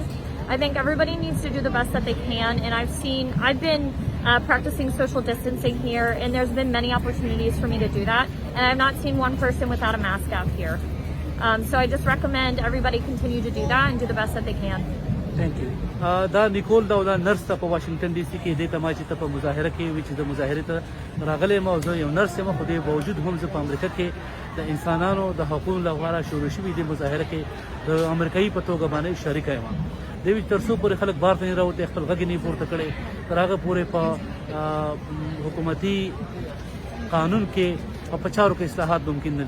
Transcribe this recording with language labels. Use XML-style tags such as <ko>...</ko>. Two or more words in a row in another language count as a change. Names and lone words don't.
<en>I think everybody needs to do the best that they can, and I've been practicing social distancing here, and there's been many opportunities for me to do that, and I've not seen one person without a mask out here. So I just recommend everybody continue to do that and do the best that they can. Thank you.</en> <ps>دا نیکول دا نرس ته په واشنګټن ډي سي کې د ته ما چې په مظاهره کې چې د مظاهره ته راغلې ما زه یو نرس یم، خو د باوجود هم زه په امریکا کې د انسانانو د حقوقو لپاره شروع شوې د مظاهره کې د امریکایي په توګه باندې شریک یم. دوی تر څو پورې خلک بار ته نه راوته خپل غږ نه پورته کړي تر هغه پورې په حکومتي قانون کې او په چارو کې اصلاحات ممکن نه دي.</ps>